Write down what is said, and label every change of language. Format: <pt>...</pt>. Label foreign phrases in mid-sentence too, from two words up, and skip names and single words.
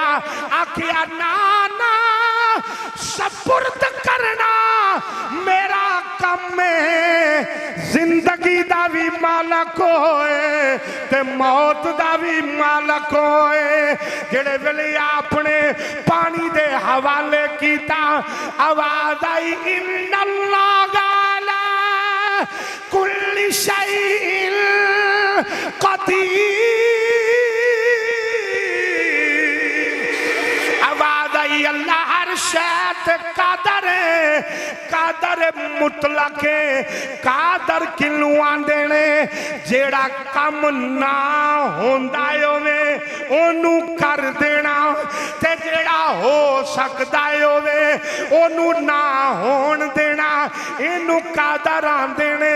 <pa>آکھیا نہ نہ سپرد کرنا میرا کام ہے، زندگی دا بھی مالک ہووے تے موت دا بھی مالک ہووے. جیہڑے ویلے آپنے پانی دے حوالے کیتا، آواز آئی</pa> <ar>إن الله على كل شيء قدير.</ar> <pa>آواز آئی اللہ ہر شیت قادر قادر مطلق قادر کنوں آندے نے، جیہڑا کم نہ ہوندا ہووے اونوں کر دینا، تے جیہڑا ہو سکدا ہووے اونوں نہ ہون دینا، اینوں قادر آندے نے.</pa>